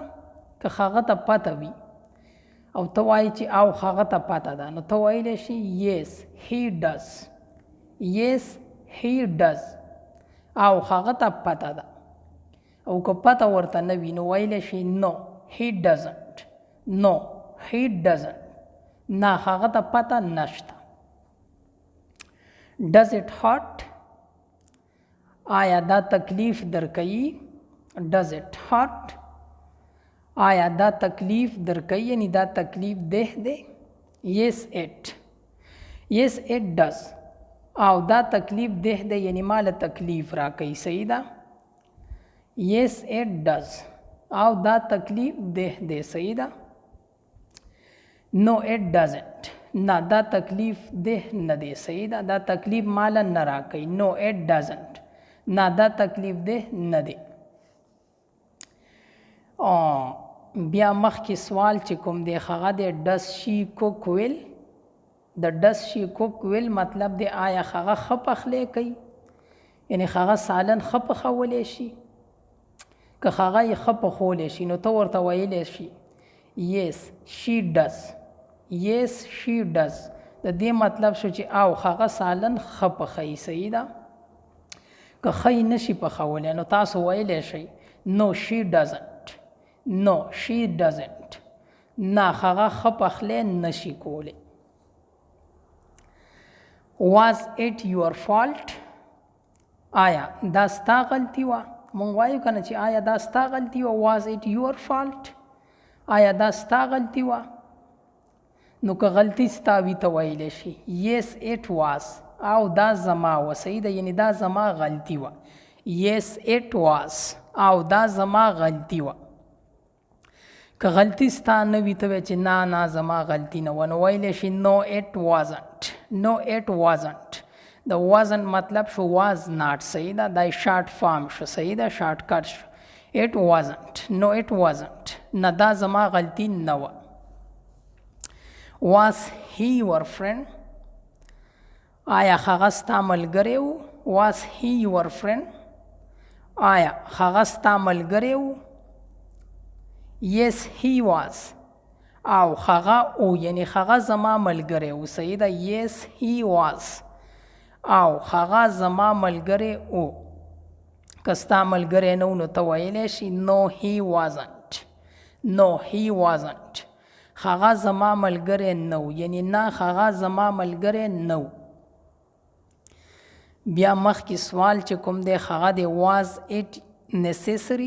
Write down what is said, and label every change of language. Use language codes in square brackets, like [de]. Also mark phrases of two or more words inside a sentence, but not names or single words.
[ps] که هغه ته پته وي او ته وایي چې او هغه ته پته ده نو ته ویلی شي [en] yes he does, yes he does [ps] او هغه ته پته ده. او که پته ورته نه وي نو ویلی شي [en] no he doesn't, [ps] نو [en] he doesn't [ps] نه هغه ته پته نشته. [en] Does it hurt؟ [ps] آیا دا تکلیف درکوي؟ [en] Does it hurt؟ [ps] آیا دا تکلیف درکوي یعنی دا تکلیف ده دی؟ [en] Yes it. Yes it does. [ps] او دا تکلیف ده دی یعنی مال تکلیف را کوي. صحیح ده؟ [en] Yes it does. [ps] او دا تکلیف ده دی. صحیح ده؟ [en] No it doesn't. [ps] نه دا تکلیف ده نه دی. صحیح ده؟ دا تکلیف مال نه را کوي. [en] No it doesn't. [ps] نه دا تکلیف ده نه دی. بیا مخکې سوال چې کوم دی هغه دی [en] does she cook well؟ [ps] د [en] does she cook well [ps] مطلب دی آیا هغه ښه پخلی کوي؟ یعنی هغه سالن ښه پخولی شي؟ که هغه یې ښه پخولی شي نو ته ورته ویلی شي [en] yes she does. yes she does. [ps] د دې مطلب شو چې او هغه سالن ښه پخوي. صحیح ده؟ که ښه یې نشي پخولی نو تاسو ویلی شئ [en] no she doesn't. No she doesn't. [ps] نه هغه ښه پخلی نشي کولی. [en] Was it your fault؟ [ps] آیا دا ستا غلطي وه؟ مونږ وایو که نه چې آیا دا ستا غلطي وه. [en] Was it your fault؟ [ps] آیا دا ستا غلطي وه؟ نو که غلطي ستا وي ته ویلی شي [en] yes it was. [ps] او دا زما وه. صحیح ده؟ یعنی دا زما غلطي وه. [en] yes it was. [ps] او دا زما غلطي وه. که غلطي ستا نه وي ته وایې چې نه نه زما غلطي نه وه نو ویلی شي [en] no it wasn't. no it wasn't. د wasn't [ps] مطلب شو [en] was not. [ps] صحیح ده؟ دا [en] short form [ps] شو. صحیح ده؟ [en] short cut [ps] شو. [en] it wasn't. no it wasn't. [ps] نه دا زما غلطي نه وه. [en] was he your friend؟ [ps] آیا هغه ستا ملګری و؟ [en] was he your friend؟ [ps] آیا هغه ستا ملګری و؟ [en] yes he was. [ps] او هغه او یعنی هغه زما ملګری و. صحیح ده؟ [en] yes he was. [ps] او هغه زما ملګری او. که ستا ملګری نه و نو ته ویلی شي [en] no he wasn't. no he wasn't. [ps] هغه زما ملګری نه و یعنی نه هغه زما ملګری نه و. بیا مخکې سوال چې کوم دی هغه دی [en] was it necessary؟